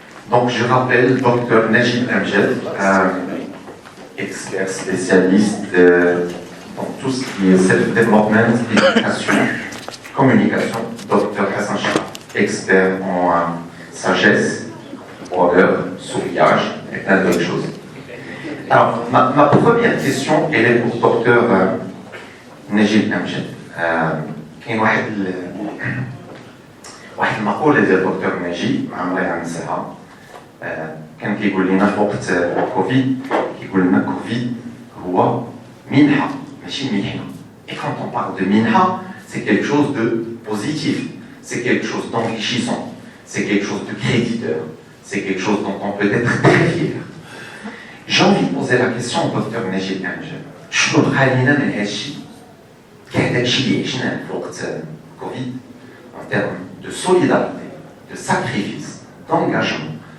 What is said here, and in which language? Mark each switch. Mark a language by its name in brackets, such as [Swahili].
[French] Donc, je rappelle Dr Najib Amjad, expert spécialiste dans tout ce qui est self-development, éducation, communication. Dr Hassan Shah, expert en sagesse, orgueil, souriage et plein d'autres choses. Alors, ma première question, elle est pour Dr Najib Amjad. [Arabic] كاين واحد المقولة ديال دكتور نجيب عمري غنساها. كان كيقول لنا في وقت كوفيد كيقول لنا كوفيد هو منحة ماشي محنة. [French] Et quand on parle de minha, c'est quelque chose de positif, c'est quelque chose d'enrichissant, c'est quelque chose de créditeur, c'est quelque chose dont on peut être très fier. J'ai envie de poser la question au docteur Najib Amjad. [Arabic] شنو بقى لينا من هادشي؟ كاع داكشي اللي عشنا في وقت كوفيد [French] en termes de solidarité, de sacrifice, d'engagement.